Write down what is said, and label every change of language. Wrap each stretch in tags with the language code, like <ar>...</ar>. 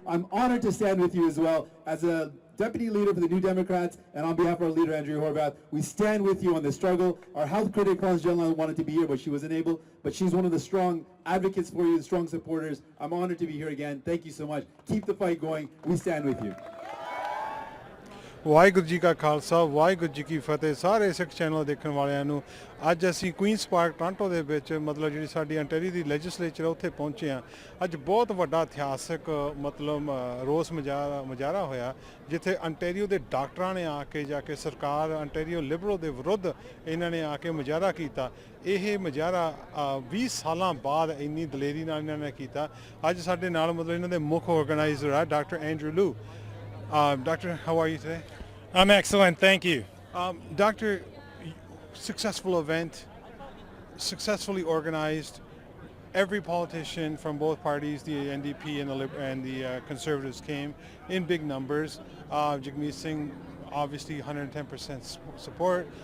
<en>I'm honored to stand with you as well. As a deputy leader for the New Democrats, and on behalf of our leader, Andrea Horvath, we stand with you on this struggle. Our health critic, Collins General, wanted to be here, but she wasn't able. But she's one of the strong advocates for you, the strong supporters. I'm honored to be here again. Thank you so much. Keep the fight going. We stand with you.</en> <pa>Waheguru ji ਕਾ ਖਾਲਸਾ ਵਾਹਿਗੁਰੂ ਜੀ ਕੀ ਫਤਿਹ ਸਾਰੇ ਸਿੱਖ channel ਦੇਖਣ ਵਾਲਿਆਂ ਨੂੰ ਅੱਜ ਅਸੀਂ Queen's park Toronto ਦੇ ਵਿੱਚ ਮਤਲਬ ਜਿਹੜੀ ਸਾਡੀ ਅੰਟੈਰੀਓ ਦੀ ਲੈਜਿਸਲੇਚਰ ਉੱਥੇ ਪਹੁੰਚੇ ਆ ਅੱਜ ਬਹੁਤ ਵੱਡਾ ਇਤਿਹਾਸਕ ਮਤਲਬ ਰੋਸ ਮੁਜ਼ਾਹਰਾ ਹੋਇਆ ਜਿੱਥੇ ਅੰਟੈਰੀਓ ਦੇ ਡਾਕਟਰਾਂ ਨੇ ਆ ਕੇ ਜਾ ਕੇ ਸਰਕਾਰ ਅੰਟੈਰੀਓ ਲਿਬਰਲ ਦੇ ਵਿਰੁੱਧ ਇਹਨਾਂ ਨੇ ਆ ਕੇ ਮੁਜ਼ਾਹਰਾ ਕੀਤਾ ਇਹ ਮੁਜ਼ਾਹਰਾ 20 ਸਾਲਾਂ ਬਾਅਦ ਇੰਨੀ ਦਲੇਰੀ ਨਾਲ ਇਹਨਾਂ ਨੇ ਕੀਤਾ ਅੱਜ ਸਾਡੇ ਨਾਲ ਮਤਲਬ ਇਹਨਾਂ ਦੇ ਮੁੱਖ ਆਰਗੇਨਾਈਜ਼ਰ ਆ ਡਾਕਟਰ ਐਂਡਰੂ ਲੂ</pa> <en>Doctor, how are you today? I'm excellent, thank you. Doctor, successful event, successfully organized. Every politician from both parties, the NDP and the Conservatives came in big numbers. Jagmeet Singh, obviously 110% support.</en>